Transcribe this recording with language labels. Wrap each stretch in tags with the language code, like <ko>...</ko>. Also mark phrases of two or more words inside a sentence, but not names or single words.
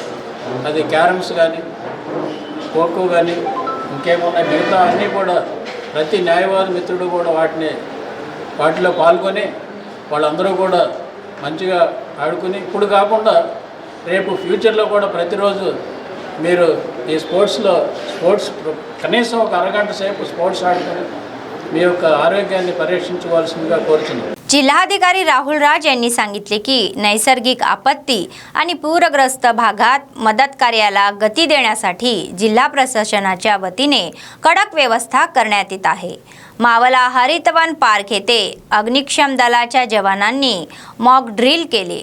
<te>అది క్యారమ్స్ కానీ ఖోఖో కానీ ఇంకేమున్నాయి మిగతా అన్నీ కూడా ప్రతి న్యాయవాది మిత్రుడు కూడా వాటిలో పాల్గొని వాళ్ళందరూ కూడా మంచిగా ఆడుకుని ఇప్పుడు కాకుండా రేపు ఫ్యూచర్లో కూడా ప్రతిరోజు మీరు ఈ స్పోర్ట్స్ కనీసం ఒక అరగంట సేపు స్పోర్ట్స్ ఆడుకొని మీ యొక్క ఆరోగ్యాన్ని పరీక్షించవలసిందిగా కోరుతున్నాను।</te> <mr>जिल्हाधिकारी राहुल राज यांनी सांगितले की नैसर्गिक आपत्ती आणि पूरग्रस्त भागात मदत कार्याला गती देण्यासाठी जिल्हा प्रशासनाच्या वतीने कडक व्यवस्था करण्यात येत आहे। मावला हरितवन पार्क येथे अग्निशमन दलाच्या जवानांनी मॉक ड्रिल केले।</mr>